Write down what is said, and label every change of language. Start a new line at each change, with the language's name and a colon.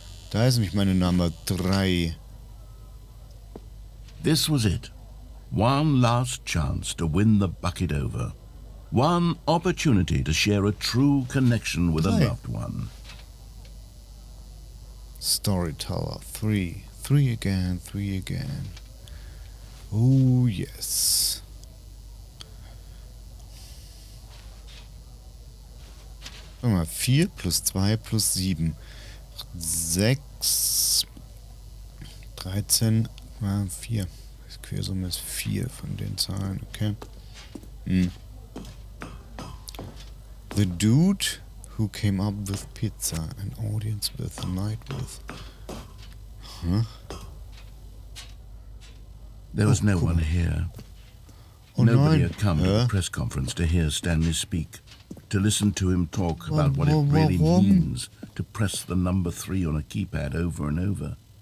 German: Da ist nämlich meine Nummer 3.
English: This was it. One last chance to win the bucket over. One opportunity to share a true connection with a loved one. Storyteller 3. 3 again, 3 again. Oh, yes.
German: Warte mal, 4 plus 2 plus 7. 6, 13, 4. Die Quersumme ist 4 von den Zahlen, okay.
English: The dude who came up with pizza, an audience with, a night with. Huh? There was no one here. Nobody had come to the press conference to hear Stanley speak, to listen to him talk about what it really means to press the number 3 on a keypad over and over.